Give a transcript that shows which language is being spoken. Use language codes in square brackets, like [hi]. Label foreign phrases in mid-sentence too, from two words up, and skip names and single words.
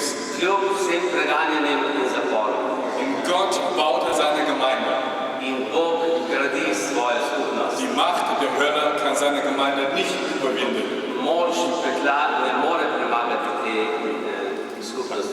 [sl] Kljub vsem preganjanjem in zaporom. [de] Und Gott baute seine Gemeinde. [sl] In Bog gradi svojo skupnost. [de] Die Macht der Hölle kann seine Gemeinde nicht überwinden. [sl] Moč pekla ne more premagati te skupnosti.